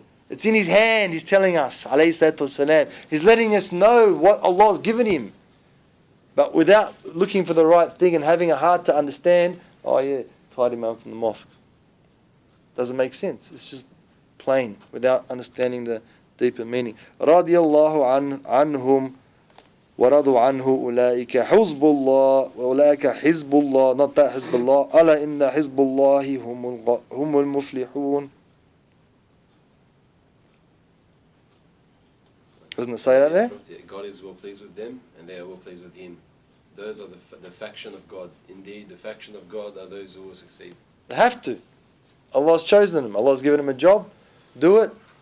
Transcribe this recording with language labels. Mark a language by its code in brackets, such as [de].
[en] It's in his hand, he's telling us, alayhi salatu wasalam. He's letting us know what Allah's given him. But without looking for the right thing and having a heart to understand, oh yeah, tied him up in the mosque. Doesn't make sense. It's just plain, without understanding the deeper meaning. [ar] Radiyallahu anhum ورضوا عنه أولئك حزب الله وأولئك حزب الله, [en] not that [ar] حزب الله, ألا إن حزب الله هم المفلحون. [en] Doesn't it say that there? God is well pleased with them and they are well pleased with him. Those are the faction of God. Indeed, the faction of God are those who will succeed. They have to. Allah's chosen them. Allah's given them a job. Do it.